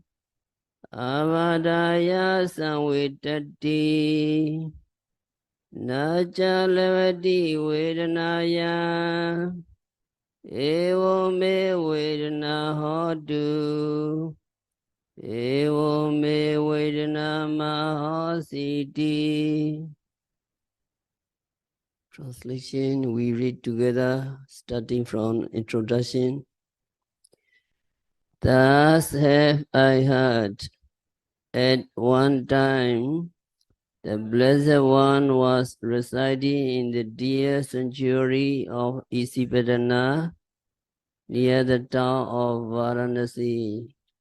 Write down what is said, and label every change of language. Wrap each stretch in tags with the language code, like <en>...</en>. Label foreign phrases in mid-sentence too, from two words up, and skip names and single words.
<pi>avadaya samvidati nacha lavati vedanaya evo me vedana hotu evo me vedana mahositi.</pi> <en>Translation, we read together, starting from introduction. Thus have I heard, at one time, the Blessed One was residing in the dear sanctuary of Isipadana, near the town of Varanasi.</en>